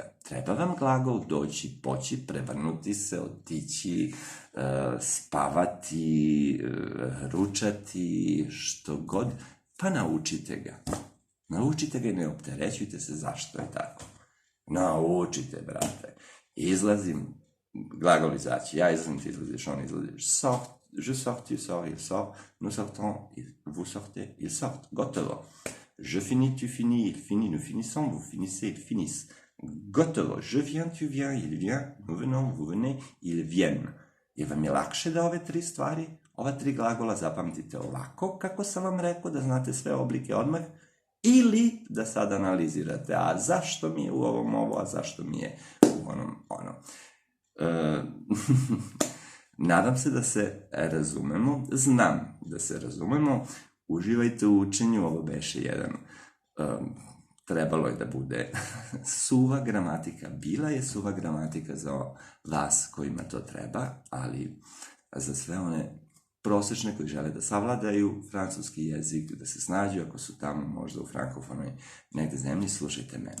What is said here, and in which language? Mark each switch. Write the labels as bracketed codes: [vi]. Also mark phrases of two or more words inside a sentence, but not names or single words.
[sr] Treba vam glagol doći, poći, prevrnuti se, otići, spavati, ručati, što god. Pa naučite ga. Naučite ga i ne opterećujte se zašto je tako. Naučite, brate. Izlazim, glagol izaći. Ja izlazim, ti izlaziš, on izlaziš. [fr] Sort, je sors, tu sors, il sort, nous sortons, vous sortez, il sort. [sr] Gotovo. [fr] Je finis, tu finis, il finit, nous finissons, vous finissez, ils finissent. [sr] Gotovo. [fr] Je viens, tu viens, il vient, nous venons, vous venez, ils viennent. [sr] Jer vam je lakše da ove 3 stvari, ova 3 glagola zapamtite ovako, kako sam vam rekao, da znate sve oblike odmah, ili da sad analizirate, a zašto mi je u ovom ovo, a zašto mi je u onom ono. Nadam se da se razumemo, znam da se razumemo, uživajte u učenju, ovo beše jedan, trebalo je da bude suva gramatika, bila je suva gramatika za vas kojima to treba, ali za sve one prosječne koji žele da savladaju francuski jezik, da se snađu ako su tamo možda u frankofonoj negde zemlji, slušajte mene.